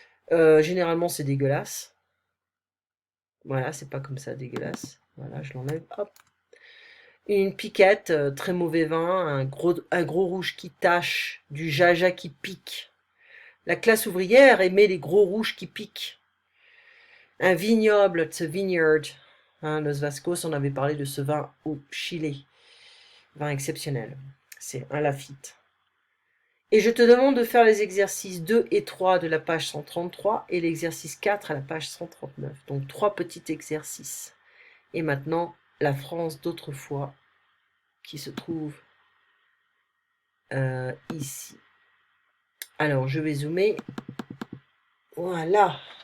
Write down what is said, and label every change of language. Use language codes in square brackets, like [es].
[fr] Généralement, c'est dégueulasse. Voilà, c'est pas comme ça dégueulasse. Voilà, je l'enlève. Hop. Une piquette, très mauvais vin, un gros rouge qui tache, du jaja qui pique. La classe ouvrière aimait les gros rouges qui piquent. [en] Un vignoble, it's a vineyard. [fr] Hein, Los Vascos, on avait parlé de ce vin au Chili. Vin exceptionnel. C'est un Lafite. Et je te demande de faire les exercices 2 et 3 de la page 133 et l'exercice 4 à la page 139. Donc 3 petits exercices. Et maintenant, la France d'autrefois qui se trouve ici. Alors, je vais zoomer. Voilà.